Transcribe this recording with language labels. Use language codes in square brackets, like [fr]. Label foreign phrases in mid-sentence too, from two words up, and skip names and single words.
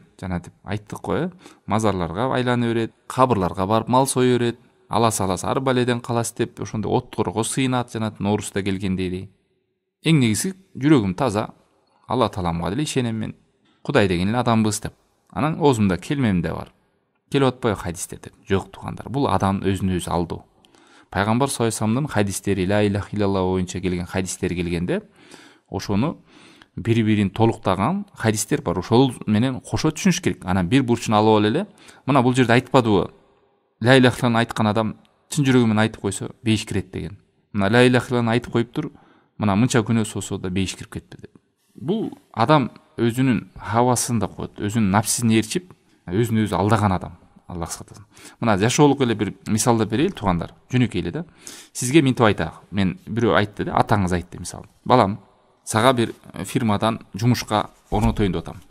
[ky] Жана деп айттык го, мазарларга айлана берет, кабырларга барып мал сой берет, алас арбаледен калас деп ошондой отторго сыйынат, жана Ноорузда келгендей. Эң негизи жүрөгүм таза, Алла Тааламга деле ишенем мен. Кудай деген эле адамбыз деп. Анан оозумда келмем де бар. Келип атпайбы хадистер деп. Жок тугандар, бул адам өзүн өзү алдоо. Пайгамбар [ar] صلى الله عليه وسلم [ky] хадистери, [ar] لا إله إلا الله [ky] боюнча келген хадистер келгенде, ошону бири-бирин толуктаган хадистер бар. Ошол менен кошо түшүнүш керек. Анан бир бурчуна алып алып эле, мына бул жерде айтпадыбы? [ar] لا إله إلا الله [ky] айткан адам чын жүрөгү менен айтып койсо, бейиш кирет деген. Мына [ar] لا إله إلا الله [ky] айтып коюптур, мына мынча күнөөсү болсо да бейиш кирип кетти деп. Бул адам өзүнүн хавасын да коет, өзүнүн напсисин ээрчип, өзүн өзү алдаган адам. Аллах сактасын. Мына жашоолук эле бир мисалды берейли тугандар. Жөнөкөй эле да. Сизге минтип айтак. Мен бирөө айтты да, атаңыз айтты мисалы. Балам, сага бир фирмадан жумушка орнотоюн деп атам.